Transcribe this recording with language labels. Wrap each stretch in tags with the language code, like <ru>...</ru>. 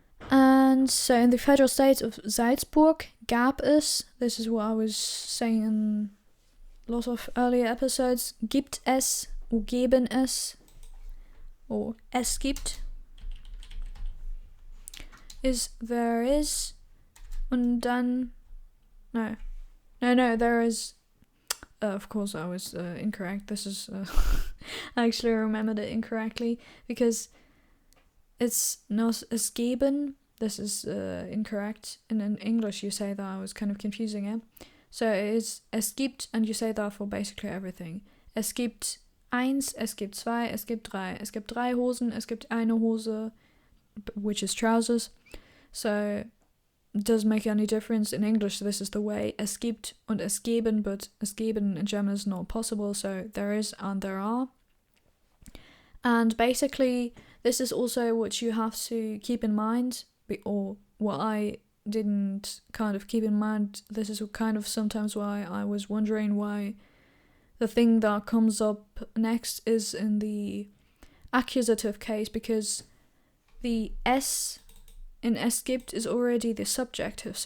<en>And so in the federal state of Salzburg</en> <de>gab es,</de> <en>this is what I was saying in lots of earlier episodes,</en> <de>gibt es,</de> <en>or</en> <de>geben es,</de> <en>or</en> <de>es gibt,</de> <en>is there is,</en> <de>und dann,</de> <en>no, there is, of course I was incorrect. This is, I actually remembered it incorrectly, because it's not</en> <de>es geben,</de> <en>this is incorrect, and in English you say that. I was kind of confusing it. So it is</en> <de>es gibt,</de> <en>and you say that for basically everything.</en> <de>Es gibt eins, es gibt zwei, es gibt drei. Es gibt drei Hosen, es gibt eine Hose,</de> <en>which is trousers. So it doesn't make any difference. In English, this is the way.</en> <de>Es gibt und es geben, but es geben</de> <en>in German is not possible. So there is and there are. And basically, this is also what you have to keep in mind, or what I didn't kind of keep in mind. This is kind of sometimes why I was wondering why the thing that comes up next is in the accusative case, because the es in</en> <de>es gibt</de> <en>is already the subjective.</en>